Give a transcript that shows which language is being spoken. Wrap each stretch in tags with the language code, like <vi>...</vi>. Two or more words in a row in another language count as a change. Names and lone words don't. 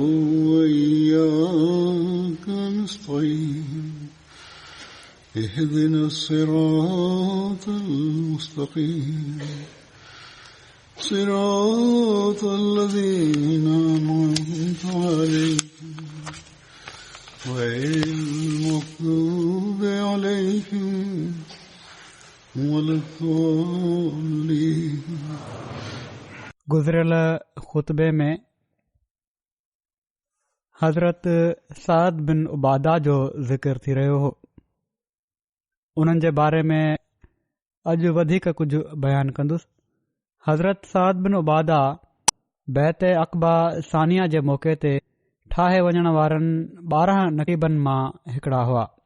<ar>وإياك نستعين اهدنا الصراط المستقيم صراط الذين أنعمت عليهم غير المغضوب عليهم ولا الضالين.</ar> <sd>गुज़िरियल ख़ुतबे में हज़रत साद बिन उबादा जो ज़िक्र थी रहियो हो. उन्हनि जे बारे में अॼु वधीक कुझु बयानु कंदुसि. हज़रत साद बिन उबादा बैत अक़बा सानिया जे मौक़े ते ठाहे वञण वारनि 12 नक़ीबनि मां हिकिड़ा हुआ.</sd>